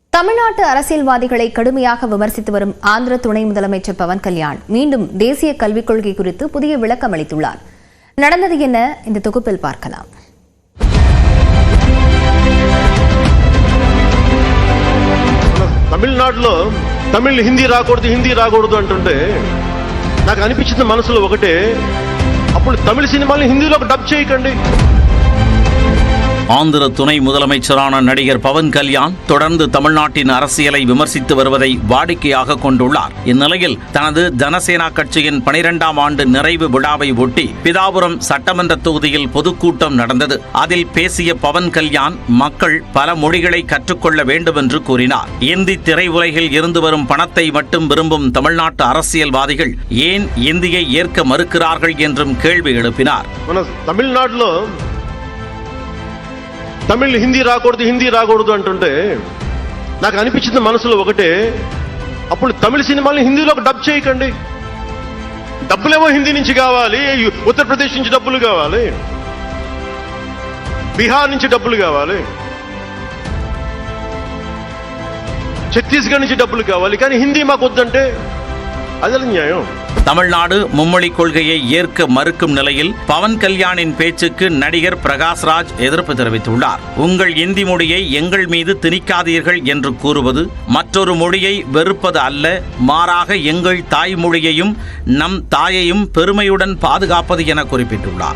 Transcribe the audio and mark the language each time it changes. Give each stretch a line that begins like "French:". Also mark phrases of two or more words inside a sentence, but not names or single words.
Tamil: தமிழ்நாட்டு அரசியல்வாதிகளை கடுமையாக விமர்சித்து வரும் ஆந்திர துணை முதலமைச்சர் பவன் கல்யாண் மீண்டும் தேசிய கல்விக் கொள்கை குறித்து புதிய விளக்கம் அளித்துள்ளார். நடந்தது என்ன? இந்த தொகுப்பில் பார்க்கலாம்.
Telugu: తమిళనాడులో తమిళ్ హిందీ రాకూడదు అంటుంటే నాకు అనిపించింది మనసులో ఒకటే, అప్పుడు తమిళ సినిమాల్ని హిందీలో డబ్ చేయకండి.
Tamil: ஆந்திர துணை முதலமைச்சரான நடிகர் பவன் கல்யாண் தொடர்ந்து தமிழ்நாட்டின் அரசியலை விமர்சித்து வருவதை வாடிக்கையாக கொண்டுள்ளார். இந்நிலையில் தனது ஜனசேனா கட்சியின் 12ஆம் ஆண்டு நிறைவு விழாவை ஒட்டி பிதாபுரம் சட்டமன்ற தொகுதியில் பொதுக்கூட்டம் நடந்தது. அதில் பேசிய பவன் கல்யாண் மக்கள் பல மொழிகளை கற்றுக்கொள்ள வேண்டும் என்று கூறினார். இந்தி திரையுலகில் இருந்து வரும் பணத்தை மட்டும் விரும்பும் தமிழ்நாட்டு அரசியல்வாதிகள் ஏன் இந்தியை ஏற்க மறுக்கிறார்கள் என்றும் கேள்வி எழுப்பினார்.
Telugu: தமிழ்நாட்டில் తమిళ్ హిందీ రాకూడదు అంటుంటే నాకు అనిపించింది మనసులో ఒకటే, అప్పుడు తమిళ సినిమాల్ని హిందీలో డబ్ చేయకండి. డబ్బులేమో హిందీ నుంచి కావాలి, ఉత్తరప్రదేశ్ నుంచి డబ్బులు కావాలి, బీహార్ నుంచి డబ్బులు కావాలి, ఛత్తీస్గఢ్ నుంచి డబ్బులు కావాలి, కానీ హిందీ మాకు వద్దంటే అది న్యాయం.
Tamil: தமிழ்நாடு மும்மொழி கொள்கையை ஏற்க மறுக்கும் நிலையில் பவன் கல்யாணின் பேச்சுக்கு நடிகர் பிரகாஷ்ராஜ் எதிர்ப்பு தெரிவித்துள்ளார். உங்கள் இந்தி மொழியை எங்கள் மீது திணிக்காதீர்கள் என்று கூறுவது மற்றொரு மொழியை வெறுப்பது அல்ல, மாறாக எங்கள் தாய்மொழியையும் நம் தாயையும் பெருமையுடன் பாதுகாப்பது என குறிப்பிட்டுள்ளார்.